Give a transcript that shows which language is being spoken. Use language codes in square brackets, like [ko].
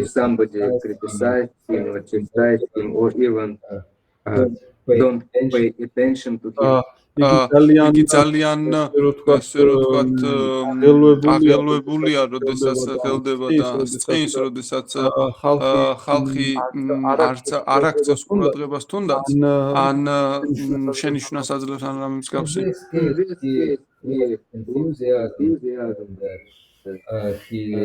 [en] if somebody criticizes him or chastises him or even don't pay attention to him. [ka] იგი ძალიან ასე რომ ვთქვათ აღელვებულია, როდესაც ხელდება და წყინს, როდესაც ხალხი არ აქცევს ყურადღებას თუნდაც ან შენიშვნას აძლევს ან რამე მსგავსი. [en] in this case he enthusiasm he